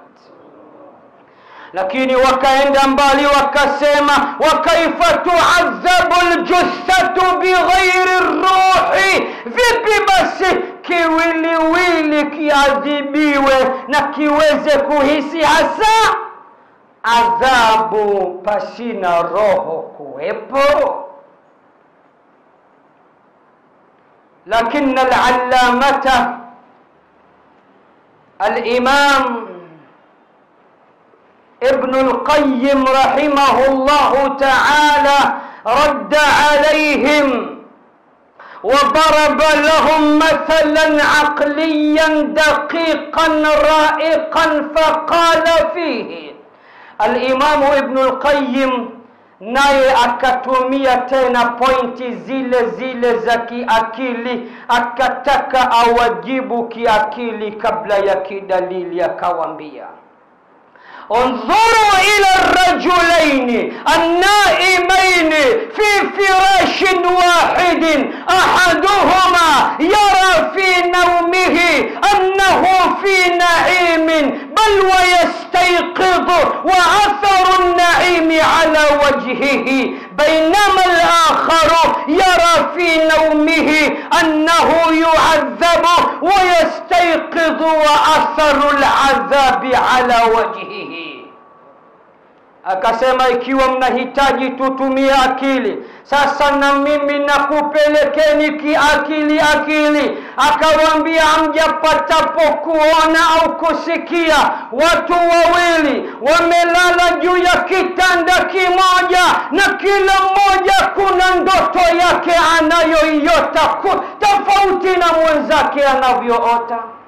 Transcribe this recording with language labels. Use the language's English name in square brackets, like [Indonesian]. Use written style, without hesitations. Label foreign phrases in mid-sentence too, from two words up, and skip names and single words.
[Swahili] Lakini wakaenda mbali wakasema, [Arabic] وكيف تعذب الجثة بغير روح? [Swahili] Vipi basi kiwiliwili kiadhibiwe na kiweze kuhisi hasa adhabu pasina roho kuwepo? [Arabic] لكن العلامة الإمام ابن القيم رحمه الله تعالى رد عليهم وضرب لهم مثلا عقليا دقيقا رائقا فقال فيه. [Swahili] الإمام ابن القيم naye akatumia tena pointi zile zile za kiakili, akataka awajibu kiakili kabla ya kidalili. Akawaambia, [Arabic] انظروا إلى الرجلين النائمين في فراش واحد أحدهما يرى في نومه أنه في نعيم بل ويستيقظ وأثر النعيم على وجهه، بينما الآخر يرى في نومه أنه يعذب ويستيقظ وأثر العذاب على وجهه. [Swahili] Akasema, ikiwa mnahitaji tutumie akili, sasa na mimi nakupelekeni kiakili. Akawaambia, hamjapatapo kuona au kusikia watu wawili wamelala juu ya kitanda kimoja, na kila mmoja kuna ndoto yake anayoiota tofauti na mwenzake anavyoota.